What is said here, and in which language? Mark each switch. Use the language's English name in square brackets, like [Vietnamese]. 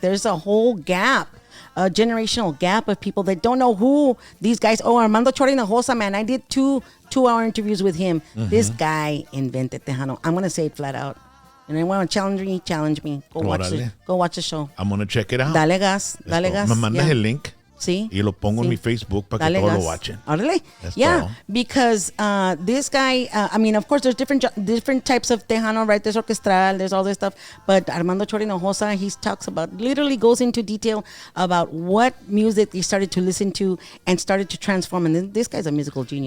[English] There's a whole gap, a generational gap of people that don't know who these guys. Oh, Armando Chori Hinojosa, man, I did two 2-hour interviews with him. This guy invented Tejano. I'm going to say it flat out. And I want to challenge me. Go watch the show. I'm going to check it out. [Spanish] Dale gas. Me mandas el link. Sí. Y lo pongo en mi Facebook para que todos lo watchen. Órale. [English] Yeah, because this guy, I mean, of course, there's different types of Tejano, right? There's orchestral, there's all this stuff. But Armando Chori Hinojosa, he talks about, literally goes into detail about what music he started to listen to and started to transform. And this guy's a musical genius.